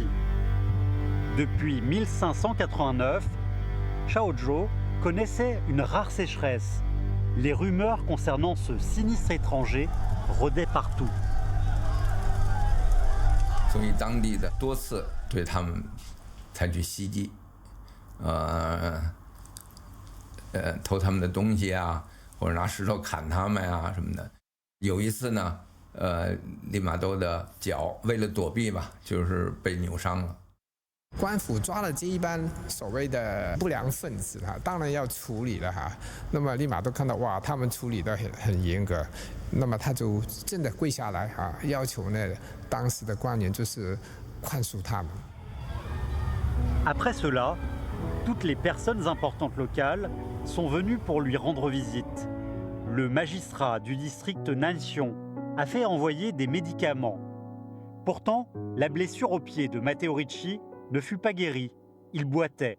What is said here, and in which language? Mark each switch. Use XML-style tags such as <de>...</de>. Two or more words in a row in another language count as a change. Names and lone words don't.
<fr>Depuis 1589, Shaozhou connaissait une rare sécheresse. Les rumeurs concernant ce sinistre étranger rôdaient partout.</fr> <zh>所以当地的多次对他们采取袭击，偷他们的东西啊，或者拿石头砍他们啊什么的。有一次呢，利玛窦的脚为了躲避吧，就是被扭伤了。官府抓了这一帮所谓的不良分子哈，当然要处理了哈。那么立马都看到哇，他们处理得很严格，那么他就真的跪下来哈，要求呢当时的官员就是宽恕他们。</zh> <fr>Après cela, toutes les personnes importantes locales sont venues pour lui rendre visite. Le magistrat du district Nanxiong a fait envoyer des médicaments. Pourtant, la blessure au pied de Matteo Ricci ne fut pas guéri, il boitait.</fr>